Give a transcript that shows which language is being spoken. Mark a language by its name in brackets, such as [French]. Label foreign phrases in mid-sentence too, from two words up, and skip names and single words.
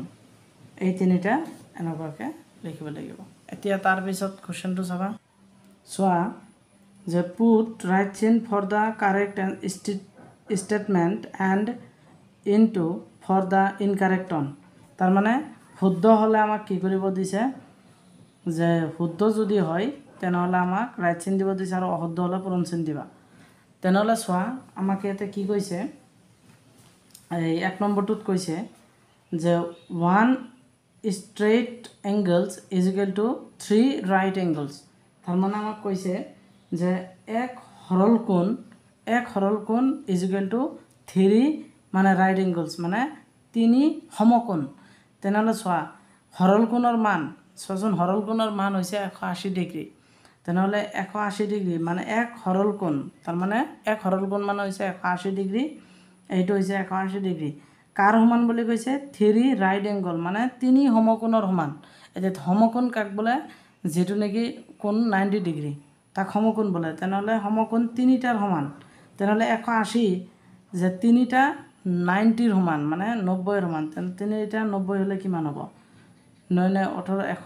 [Assamese] এই তিনিটা এনেকুৱাকে লিখিব লাগিব এতিয়া তাৰপিছত কোৱেশ্চনটো চাবা চোৱা যে [English] put right sign for the correct statement and into for the incorrect on [Assamese] তাৰমানে শুদ্ধ হ'লে আমাক কি কৰিব দিছে যে শুদ্ধ যদি হয় তেনেহ'লে আমাক ৰাইট চিন দিব দিছে আৰু অশুদ্ধ হ'লে পূৰণ চিন দিবা তেনেহ'লে চোৱা আমাক ইয়াতে কি কৈছে এই 1 নম্বৰটোত কৈছে যে [English] 1 straight angles is equal to 3 right angles [Assamese] তাৰমানে আমাক কৈছে যে এক সৰল কোণ [English] is equal to 3 [Assamese] মানে [English] right angles [Assamese] মানে 3 সমকোণ তেনেহ'লে চোৱা সৰল কোণৰ মান চোৱাচোন সৰল কোণৰ মান হৈছে 180 ডিগ্ৰী তেনেহ'লে 180 ডিগ্ৰী মানে এক সৰল কোণ তাৰমানে এক সৰল কোণ মানে হৈছে 180 ডিগ্ৰী এইটো হৈছে 180 ডিগ্ৰী কাৰ সমান বুলি কৈছে 3 [English] right angle [Assamese] মানে 3 সমকোণৰ সমান এতিয়া সমকোণ কাক বোলে যেটো নেকি কোণ 90 ডিগ্ৰী তাক সমকোণ বোলে তেনেহ'লে সমকোণ তিনিটাৰ সমান তেনেহ'লে 180 যে তিনিটা 90ৰ সমান মানে 90ৰ সমান তিনিটা 90 হ'লে কিমান হ'ব 9 18